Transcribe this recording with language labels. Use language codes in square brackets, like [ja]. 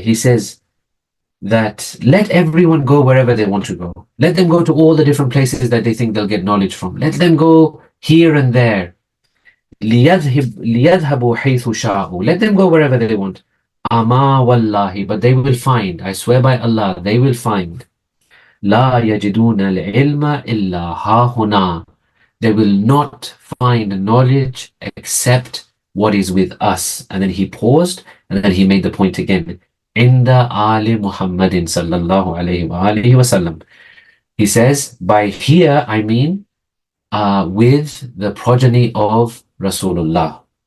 [en] He says that let everyone go wherever they want to go. Let them go to all the different places that they think they'll get knowledge from. Let them go here and there. [ar] لِيَذْهَبُوا حَيْثُ شَاءُوا. [en] Let them go wherever they want. [ar] Ama wallahi, [en] but they will find, I swear by Allah, they will find. [ar] لا يجدون العلم إلا ها هنا. [en] They will not find knowledge except what is with us. And then he paused and then he made the point again. [ar] عند آل محمد صلى الله عليه وآله وسلم. [en] He says, by here I mean with the progeny of Rasulullah.